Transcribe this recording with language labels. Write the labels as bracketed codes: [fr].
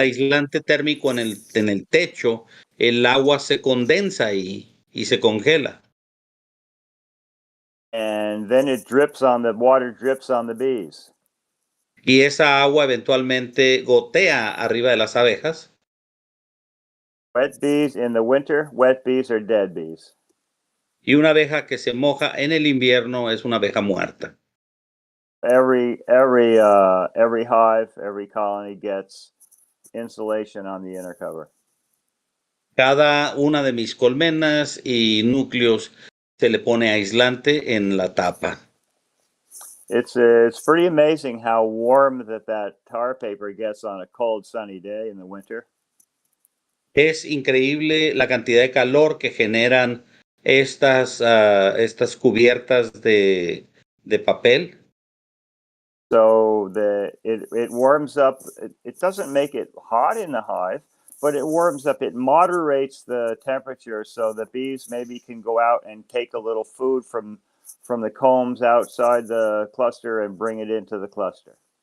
[es] aislante térmico en el techo, el agua se condensa y se congela. [en] And then water drips on the bees. [es] Y esa agua eventualmente gotea arriba de las abejas. [en] Wet bees in the winter, wet bees are dead bees. [es] Y una abeja que se moja en el invierno es una abeja muerta. [en] Every hive, every colony gets insulation on the inner cover. [es] Cada una de mis colmenas y núcleos se le pone aislante en la tapa. [en] It's pretty amazing how warm that tar paper gets on a cold, sunny day in the winter. [es] Es increíble la cantidad de calor que generan estas cubiertas de papel. [en] So it warms up. It doesn't make it hot in the hive, but it warms up. It moderates the temperature so the bees maybe can go out and take a little food from the combs outside the cluster and bring it into the cluster.